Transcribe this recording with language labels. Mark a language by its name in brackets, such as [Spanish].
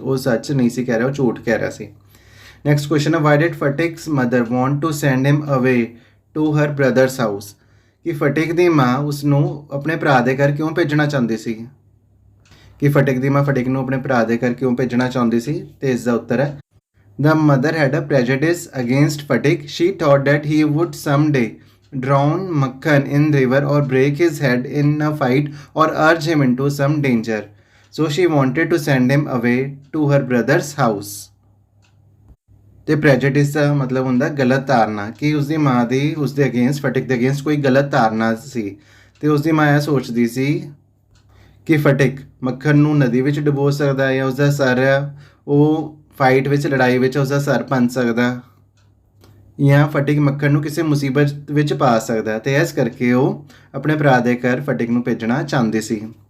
[Punjabi] ਉਹ ਸੱਚ ਨਹੀਂ ਸੀ ਕਹਿ ਰਿਹਾ, ਉਹ ਝੂਠ ਕਹਿ ਰਿਹਾ ਸੀ। ਨੈਕਸਟ ਕੁਐਸਚਨ ਹੈ, [English] Why did Phatik's mother want to send him away to her brother's house? [Punjabi] ਕਿ ਫਟਿਕ ਦੀ ਮਾਂ ਉਸ ਨੂੰ ਆਪਣੇ ਭਰਾ ਦੇ ਘਰ ਕਿਉਂ ਭੇਜਣਾ ਚਾਹੁੰਦੀ ਸੀ? ਕਿ ਫਟਿਕ ਦੀ ਮਾਂ ਫਟਿਕ ਨੂੰ ਆਪਣੇ ਭਰਾ ਦੇ ਘਰ ਕਿਉਂ ਭੇਜਣਾ ਚਾਹੁੰਦੀ ਸੀ? ਤੇ ਇਸ ਦਾ ਉੱਤਰ ਹੈ, [English] The mother had a prejudice against Phatik. She thought that he would some day drown Makhan in river or break his head in a fight or urge him into some danger. So she wanted to send him away to her brother's house. [Punjabi] ਤੇ ਪ੍ਰੈਜੁਡਿਸ ਦਾ ਮਤਲਬ ਹੁੰਦਾ ਗਲਤ ਧਾਰਨਾ, ਕਿ ਉਸਦੀ ਮਾਂ ਦੀ ਉਸਦੇ against, ਫਟਿਕ ਦੇ ਅਗੇਂਸਟ ਕੋਈ ਗਲਤ ਧਾਰਨਾ ਸੀ ਤੇ ਉਸਦੀ ਮਾਂ ਇਹ ਸੋਚਦੀ ਸੀ ਕਿ ਫਟਿਕ ਮੱਖਣ ਨੂੰ ਨਦੀ ਵਿੱਚ ਡੁਬੋ ਸਕਦਾ ਹੈ ਜਾਂ ਉਸਦਾ ਸਰ ਉਹ ਫਾਈਟ ਵਿੱਚ, ਲੜਾਈ ਵਿੱਚ ਉਸਦਾ ਸਰ ਭੰਨ ਸਕਦਾ, ਜਾਂ ਫਟਿਕ ਮੱਖਣ ਨੂੰ ਕਿਸੇ ਮੁਸੀਬਤ ਵਿੱਚ ਪਾ ਸਕਦਾ, ਤੇ ਇਸ ਕਰਕੇ ਉਹ ਆਪਣੇ ਭਰਾ ਦੇ ਘਰ ਫਟਿਕ ਨੂੰ ਭੇਜਣਾ ਚਾਹੁੰਦੀ ਸੀ।